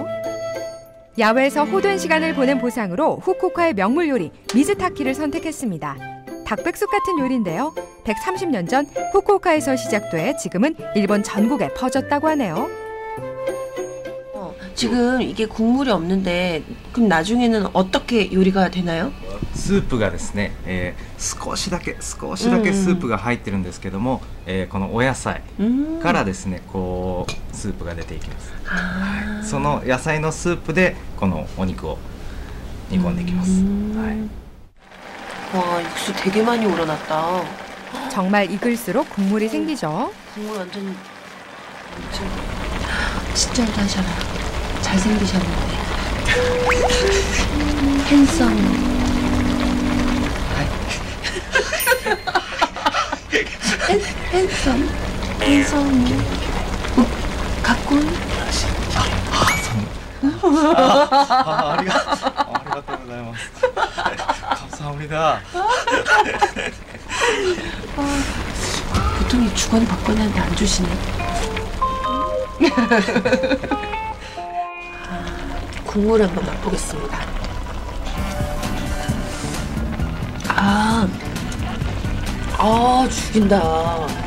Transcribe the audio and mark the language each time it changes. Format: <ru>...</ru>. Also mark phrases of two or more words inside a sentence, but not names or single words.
<ko>야외에서 호된 시간을 보낸 보상으로 후쿠오카의 명물 요리 미즈타키를 선택했습니다. 닭백숙 같은 요리인데요. 130년 전 후쿠오카에서 시작돼 지금은 일본 전국에 퍼졌다고 하네요. 지금 이게 국물이 없는데 그럼 나중에는 어떻게 요리가 되나요?</ko> <ja>スープがですね、少しだけスープが入ってるんですけども、このお野菜からですねこうスープが出ていきます。はい、その野菜のスープでこのお肉を煮込んでいきます。はい。</ja> <ko>와, 육수 되게 많이 우러났다. 정말 익을수록 국물이 생기죠. 국물 완전 진짜 하셔라. 잘생기셨는데. 핸섬. 핸섬. 갖고 온?</ko> <ja>ありがとうございます。감사합니다.</ja> <ko>보통 이 주거니 받거니 하는데 안 주시네. 국물 한번 맛보겠습니다. 죽인다.</ko>